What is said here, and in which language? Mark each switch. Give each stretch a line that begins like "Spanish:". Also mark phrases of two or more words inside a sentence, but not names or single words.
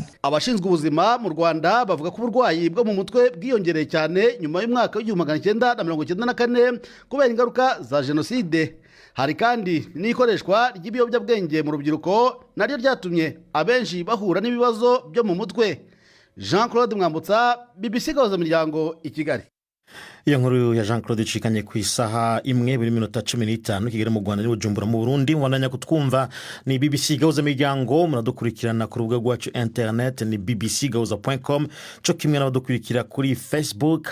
Kinyarwanda: Abashinzwe ubuzima mu Rwanda bavuga ko uburwayi bwo mu mutwe bwiyongereye cyane nyuma y'umwaka w'1994 kubera ingaruka za jenoside. Hari kandi n'ikoreshwa ry'ibiyobyabwenge mu rubyiruko naryo ryatumye abenshi bahura n'ibibazo byo mu mutwe. Jean-Claude Mwambutsa, BBC Gahuza Miryango, i Kigali. Iyo nkuru ya Jean-Claude icikanye ku isaha imwe buri minota 15 Kigali mu Rwanda n'Ubujumbura mu Burundi. Mwananya kutwumva ni BBC Gahuza Miryango, muradukurikirana ku rubuga rwacu internet ni bbcgahuza.com, cyo kimwe n'abadukurikira kuri Facebook.